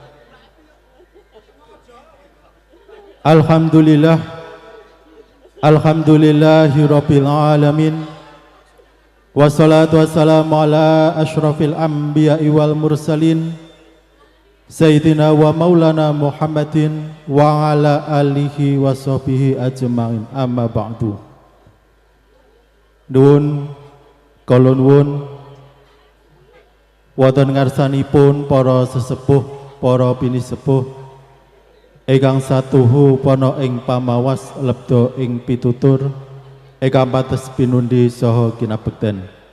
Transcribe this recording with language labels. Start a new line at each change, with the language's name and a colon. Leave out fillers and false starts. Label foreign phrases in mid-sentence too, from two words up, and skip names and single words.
Arabic: الحمد لله، الحمد لله رب العالمين. والصلاة والسلام على أشرف الأنبياء والمرسلين سيدنا ومولانا محمد وعلى آله وصحبه أجمعين، أما بعد.
Javanese: Nuwun kula nuwun wonten ngarsanipun para sesepuh, para pinisepuh ingkang satuhu pono ing pamawas lebda ing pitutur ingkang pates pinundi saha kinabekten.